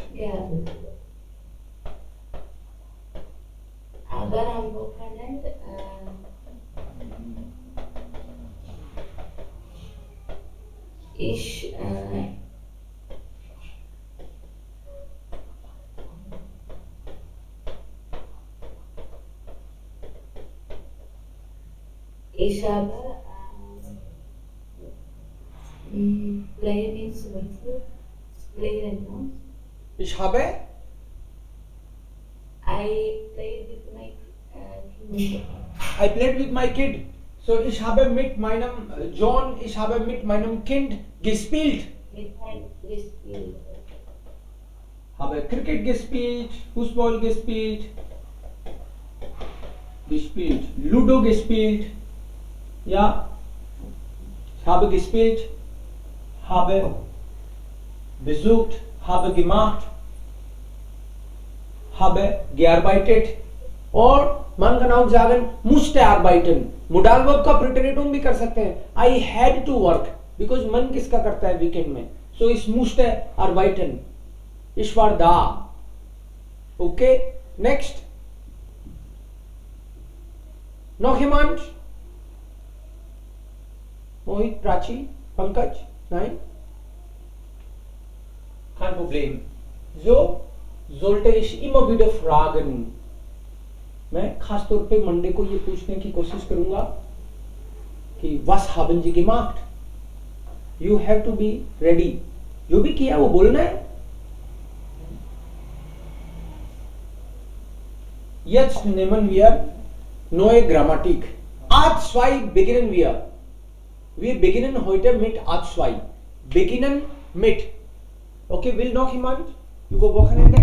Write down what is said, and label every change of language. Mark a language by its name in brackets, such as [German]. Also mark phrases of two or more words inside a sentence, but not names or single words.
[German] Ja. Aber am Wochenende ich habe [English] play means play, no? [German] Ich habe [English] I played with my kid. I played with my kid. [German] So ich habe mit meinem John, ich habe mit meinem Kind gespielt. [English] With my kid. [German] Habe Cricket gespielt, Fußball gespielt, Ludo gespielt. Ja, ich habe gespielt, habe besucht, habe gemacht, habe gearbeitet और man kann auch sagen musste arbeiten. [English] Modal verb [Hindi] का preteritum भी कर सकते हैं. [English] I had to work because [Hindi] मन किसका करता है वीकेंड में. [German] So ich musste arbeiten. Ich war da. Okay, next. Noch jemand? Mohit, Prachi, Pankaj? Nein? Kein Problem. So sollte ich immer wieder fragen. [Hindi] मैं खास तौर पे मंडे को ये पूछने की कोशिश करूंगा कि [German] was haben Sie gemacht? [English] You have to be ready. [Hindi] जो भी किया वो बोलना है. [German] Jetzt nehmen wir neue Grammatik. A2 beginnen wir. Wir beginnen heute mit A2. Beginnen mit. Okay, will noch jemand über Wochenende?